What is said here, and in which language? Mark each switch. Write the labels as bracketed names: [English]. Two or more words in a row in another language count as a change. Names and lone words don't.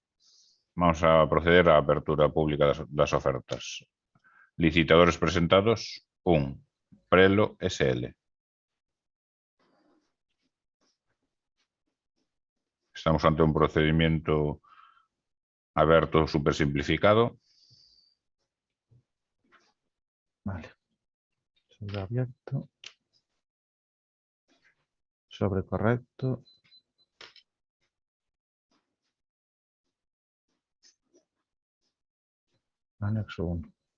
[Galician] Vamos a proceder á apertura pública das ofertas. Licitadores presentados, 1. [Spanish] Prelo SL. Estamos ante un procedimiento aberto super simplificado. Vale. Sobre abierto. Sobre correcto. Anexo 1.